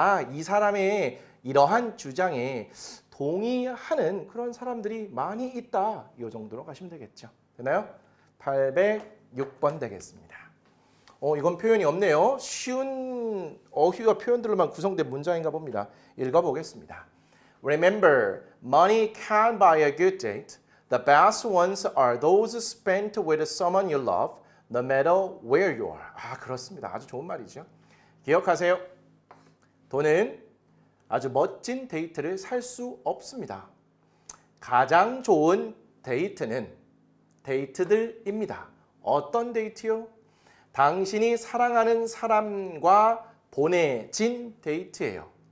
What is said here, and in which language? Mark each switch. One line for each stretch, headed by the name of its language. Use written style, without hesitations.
Korean: 이 사람의 이러한 주장에 동의하는 그런 사람들이 많이 있다. 이 정도로 가시면 되겠죠. 되나요? 806번 되겠습니다. 이건 표현이 없네요. 쉬운 어휘와 표현들로만 구성된 문장인가 봅니다. 읽어보겠습니다.
English: Remember, money can buy a good date. The best ones are those spent with someone you love, no matter where you are.
Korean: 그렇습니다. 아주 좋은 말이죠. 기억하세요. 돈은 아주 멋진 데이트를 살 수 없습니다. 가장 좋은 데이트는 데이트들입니다. 어떤 데이트요? 당신이 사랑하는 사람과 보내진 데이트예요.